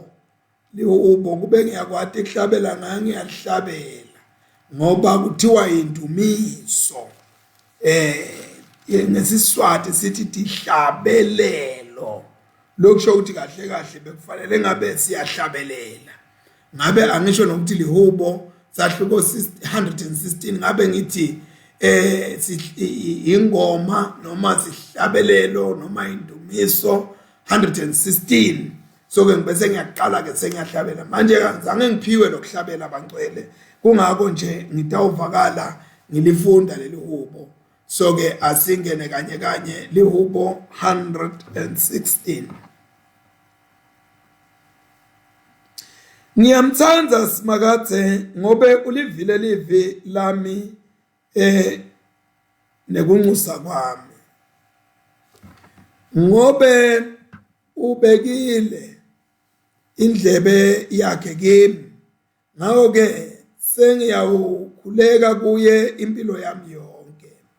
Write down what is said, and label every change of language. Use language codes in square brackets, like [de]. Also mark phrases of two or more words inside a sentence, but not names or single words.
[ss] Lihubo kube ngiyakwati kuhlabela ngiyalihlabela ngoba kuthiwa indumiso. Ngesiswati sithi tihlabelelo. Lokusho ukuthi kahle kahle bekufanele ngabe siyahlabelela. Ngabe angisho nokuthi lihubo sahluko 116 ngabe ngithi ingoma noma sihlabelelo noma indumiso 116. So ke ngibese ngiyaqala ke sengiyahlabela manje kazange ngiphiwe lokuhlabela abangcwele, kungako nje ngitawuvakala ngilifunda leli hubo. So ke asingene kanye kanye lihubo 116. Ngiyamthanza Simakadze ngobe ulivile livi lami nekunxusa kwami, ngobe ubekile indlebe yakhe kimi, ngawo ke sengiyawukhuleka kuye impilo yami yonke.